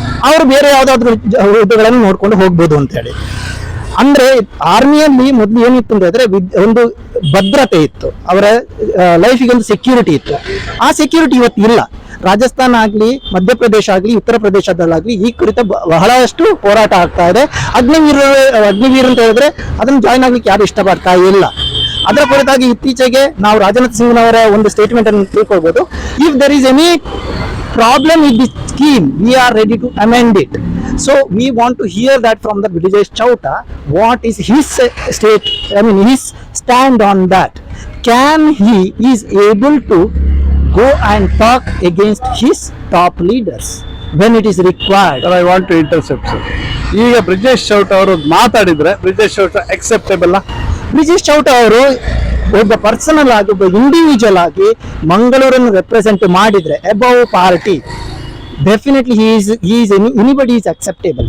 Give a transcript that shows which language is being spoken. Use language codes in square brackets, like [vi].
[kn] ಅವರು ಬೇರೆ ಯಾವ್ದಾದ್ರು ಹುದ್ದೆಗಳನ್ನು ನೋಡ್ಕೊಂಡು ಹೋಗ್ಬೋದು ಅಂತ ಹೇಳಿ. ಅಂದ್ರೆ ಆರ್ಮಿಯಲ್ಲಿ ಮೊದಲು ಏನಿತ್ತು ಅಂತ ಹೇಳಿದ್ರೆ ಒಂದು ಭದ್ರತೆ ಇತ್ತು, ಅವರ ಲೈಫಿಗೆ ಒಂದು ಸೆಕ್ಯೂರಿಟಿ ಇತ್ತು. ಆ ಸೆಕ್ಯೂರಿಟಿ ಇವತ್ತು ಇಲ್ಲ. ರಾಜಸ್ಥಾನ ಆಗ್ಲಿ, ಮಧ್ಯಪ್ರದೇಶ ಆಗ್ಲಿ, ಉತ್ತರ ಪ್ರದೇಶದಲ್ಲಾಗ್ಲಿ ಈ ಕುರಿತ ಬಹಳಷ್ಟು ಹೋರಾಟ ಆಗ್ತಾ ಇದೆ. ಅಗ್ನಿವೀರ್ ಅಂತ ಹೇಳಿದ್ರೆ ಅದನ್ನು ಜಾಯ್ನ್ ಆಗ್ಲಿಕ್ಕೆ ಯಾರು ಇಷ್ಟಪಡ್ತಾ ಇಲ್ಲ. ಅದರ ಕುರಿತಾಗಿ ಇತ್ತೀಚೆಗೆ ನಾವು ರಾಜನಾಥ್ ಸಿಂಗ್ನವರ ಒಂದು ಸ್ಟೇಟ್ಮೆಂಟ್ ಅನ್ನು ತಿಳ್ಕೊಳ್ಬಹುದು. [en] If there is any problem with this scheme, we are ready to amend it. So we want to hear that from the Brijesh Chauta, what is his his stand on that. Can he is able to go and talk against his top leaders when it is required? I want to intercept sir. [kn] ಈಗ ಬ್ರಿಜೇಶ್ ಚೌಟ ಅವರು ಮಾತಾಡಿದ್ರೆ Brijesh Chowta acceptable? Brijesh Chowta ಅವರು ಒಬ್ಬ personal ಆಗಿ, ಒಬ್ಬ individual ಆಗಿ ಮಂಗಳೂರನ್ನು represent ಮಾಡಿದ್ರೆ above party, [en] Definitely anybody is acceptable.